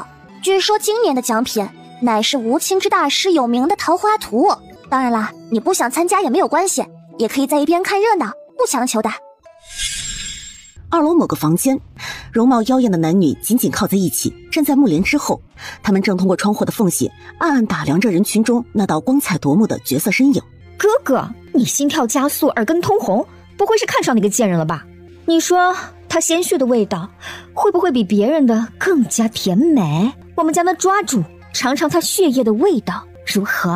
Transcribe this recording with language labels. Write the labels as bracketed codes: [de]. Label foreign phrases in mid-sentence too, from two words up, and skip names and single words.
[zh] 據說今年的獎品乃是吳清之大師有名的桃花圖。當然啦，你不想參加也沒有關係，也可以在一邊看熱鬧，不強求的。 2樓某個房間，容貌妖豔的男女緊緊靠在一起，站在幕簾之後，他們正通過窗戶的縫隙暗暗打量着人群中那道光彩奪目的絕色身影。哥哥，你心跳加速，耳根通紅，不會是看上那個賤人了吧？你說他鮮血的味道會不會比別人的更加甜美？我們將他抓住，嘗嘗他血液的味道，如何？